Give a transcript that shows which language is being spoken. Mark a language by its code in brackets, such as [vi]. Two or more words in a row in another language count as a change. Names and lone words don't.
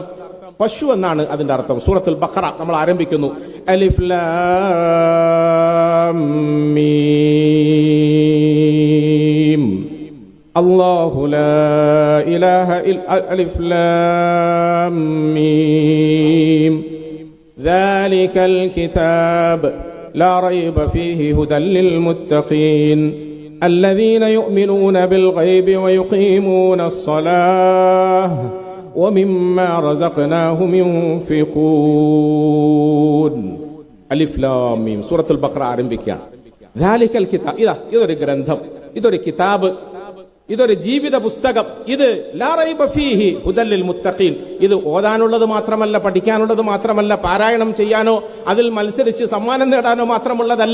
[ml] പശു എന്നാണ് അതിന്റെ അർത്ഥം. സൂറത്തുൽ ബഖറ നമ്മൾ ആരംഭിക്കുന്നു [ar] ألف لام ميم الله لا إله إلا ألف لام ميم ذلك الكتاب لا ريب فيه هدى للمتقين الذين يؤمنون بالغيب ويقيمون الصلاة ومما رزقناهم ينفقون. ألف لام ميم. [ml] സൂറത്തുൽ ബഖറ ആരംഭിക്കുകയാണ്. [ar] ذلك الكتاب, [ml] ഇതൊരു ഗ്രന്ഥം, ഇതൊരു കിതാബ്, ഇതൊരു ജീവിത പുസ്തകം. [ar] ഇത് لا ريب فيه هدى للمتقين. [ml] ഇത് ഓതാനുള്ളത് മാത്രമല്ല, പഠിക്കാനുള്ളത് മാത്രമല്ല, പാരായണം ചെയ്യാനോ അതിൽ മത്സരിച്ച് സമ്മാനം നേടാനോ മാത്രമുള്ളതല്ല.